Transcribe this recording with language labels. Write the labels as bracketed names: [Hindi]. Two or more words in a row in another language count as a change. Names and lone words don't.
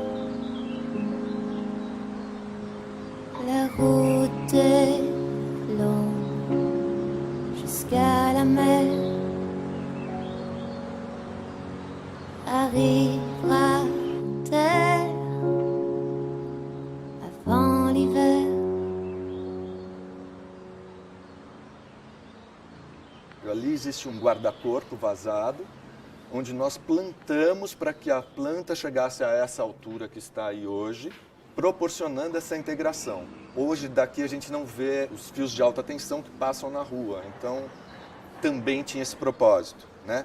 [French] La route est longue jusqu'à la mer. Arrivera terre avant l'hiver. [Portuguese] Ali existe um guarda-corpo vazado, onde nós plantamos para que a planta chegasse a essa altura que está aí hoje, proporcionando essa integração. Hoje, daqui a gente não vê os fios de alta tensão que passam na rua, então também tinha esse propósito, né?